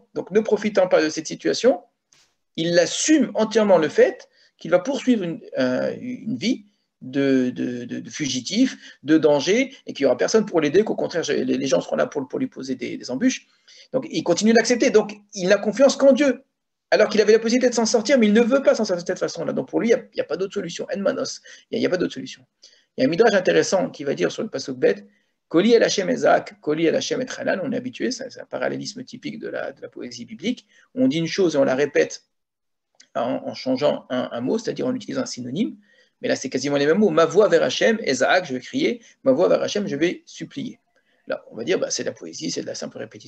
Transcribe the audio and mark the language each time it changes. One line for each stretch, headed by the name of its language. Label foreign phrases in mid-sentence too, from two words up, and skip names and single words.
French: Donc ne profitant pas de cette situation, il assume entièrement le fait qu'il va poursuivre une vie de fugitif, de danger, et qu'il n'y aura personne pour l'aider, qu'au contraire, les gens seront là pour lui poser des embûches. Donc il continue d'accepter. Donc il n'a confiance qu'en Dieu, alors qu'il avait la possibilité de s'en sortir, mais il ne veut pas s'en sortir de cette façon-là. Donc pour lui, il n'y a pas d'autre solution.
Hebrew: אין מנוס,
French: il n'y a pas d'autre solution. Il y a un midrash intéressant qui va dire sur le pasuk bet,
Hebrew: קולי אל השם אזעק, קולי אל השם אתחנן,
French: on est habitué, c'est un parallélisme typique de la poésie biblique. On dit une chose et on la répète en changeant un mot, c'est-à-dire en utilisant un synonyme. Mais là, c'est quasiment les mêmes mots. Ma voix vers Hashem, ezak, je vais crier. Ma voix vers Hashem, je vais supplier. Là, on va dire, c'est de la poésie, c'est de la simple répétition.